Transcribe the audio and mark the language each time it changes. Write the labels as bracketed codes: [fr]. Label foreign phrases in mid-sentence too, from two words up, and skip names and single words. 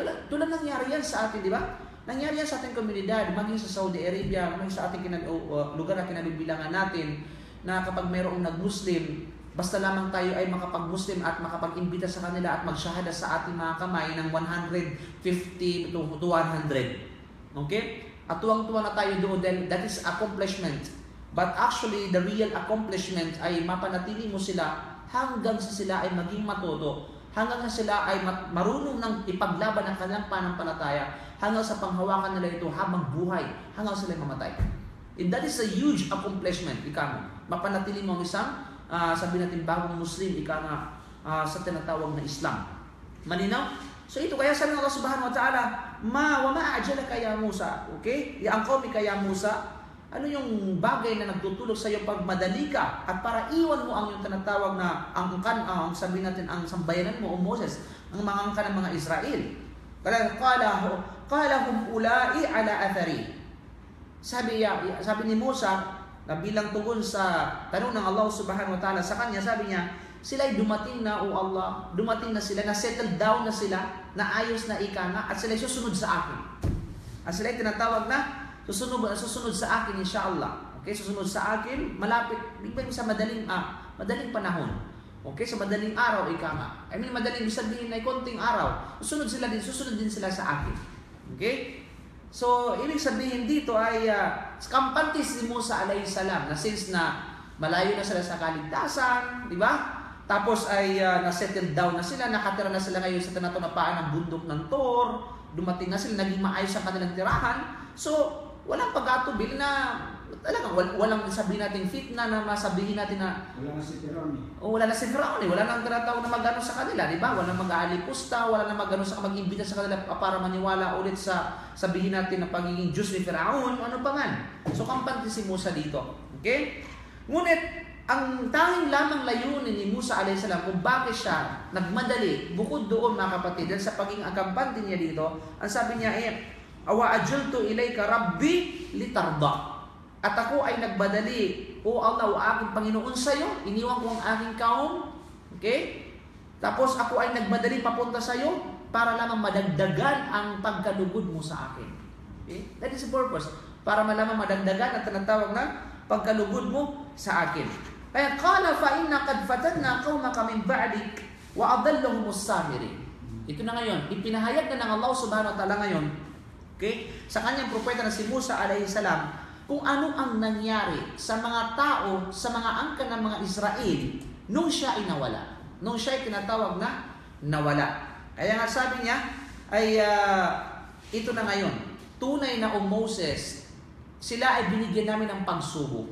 [tl] Tulad nangyari yan sa atin, di ba? Nangyari yan sa ating komunidad, maging sa Saudi Arabia, maging sa ating lugar na kinabibilangan natin, na kapag mayroong nag-Muslim, basta lamang tayo ay makapag-Muslim at makapag-imbita sa kanila at magsyahada sa ating mga kamay ng 150 to 200. Okay? At tuwang-tuwa na tayo doon dahil [en] that is accomplishment. But actually, the real accomplishment [tl] ay mapanatili mo sila hanggang sa sila ay maging matodo, hanggang sa sila ay marunong ng ipaglaban ang kanilang pananampalataya, hanggang sa panghawakan nila ito habang buhay, hanggang sila mamatay. [en] And that is a huge accomplishment, [tl] ika mo. Mapanatili mo ang isang, sabi natin, bagong Muslim, ika nga, sa tinatawag na Islam. Malinaw? So ito, kaya sabi ng Allah [ar] سبحانه وتعالى, وما أعجلك يا موسى, [tl] okay? Ang [ar] قومك يا موسى, [tl] ano yung bagay na nagtutulog sa iyo pag madali ka at para iwan mo ang yung tinatawag na ang sabi natin, ang sambayanan mo o Moses, ang mga angkan ng mga Israel. [ar] قال هم أولاء على أثري. [tl] Sabi ni Musa, na bilang tugon sa tanong ng Allah [ar] سبحانه وتعالى [tl] sa kanya, sabi niya, sila'y dumating na, o Allah, dumating na sila, na [en] settled down [tl] na sila, na ayos na ika nga, at sila'y susunod sa akin. At sila'y tinatawag na, susunod sa akin insyaAllah. Okay, susunod sa akin, malapit, bigyan sa madaling panahon. Okay, sa madaling araw, ika nga. [en] I mean, [tl] madaling sabihin ay konting araw. Susunod din sila sa akin. Okay? So, ibig sabihin dito ay kampante si Musa [ar] عليه السلام [tl] na since na malayo na sila sa kaligtasan, di ba? Tapos ay na- [en] settle down [tl] na sila, nakatira na sila ngayon sa tinatapaan ng bundok ng Tor, dumating na sila, naging maayos ang kanilang tirahan. So, walang pag-atubil na talagang walang sabihin natin fitna na masabihin natin na wala na si Firaun eh. Wala na si Firaun eh. Wala nang tinatawag na mag-ano sa kanila, di ba? Wala nang mag-aalipusta, wala nang mag-ano sa mag-imbita sa kanila para maniwala ulit sa sabihin natin na pagiging Diyos ni Firaun, ano pa man. So, kampante si Musa dito. Okay? Ngunit, ang tanging lamang layunin ni Musa [ar] عليه السلام [tl] kung bakit siya nagmadali, bukod doon mga kapatid, dahil sa pagiging akampante niya dito, ang sabi niya [ar] وعجلت إليك رب لترضى. [tl] At ako ay nagbadali, o Allah, o aking Panginoon sa iyo, iniwan ko ang aking kaum. Okay? Tapos ako ay nagmadali papunta sa iyo para lamang madagdagan ang pagkalugod mo sa akin. [en] Okay? That is the purpose. [tl] Para malamang madagdagan ang tinatawag na pagkalugod mo sa akin. [ar] Kaya قال فإنا قد فتنا قومك من بعدك وأضلهم السامري. [tl] Ito na ngayon, ipinahayag na ng Allah [ar] سبحانه وتعالى [tl] ngayon, okay, sa kanyang propeta na si Musa [ar] عليه السلام, [tl] kung ano ang nangyari sa mga tao, sa mga angkan ng mga Israel nung siya ay nawala. Nung siya ay tinatawag na nawala. Kaya nga sabi niya ay ito na ngayon, tunay na Moses, sila ay binigyan namin ng pagsubok.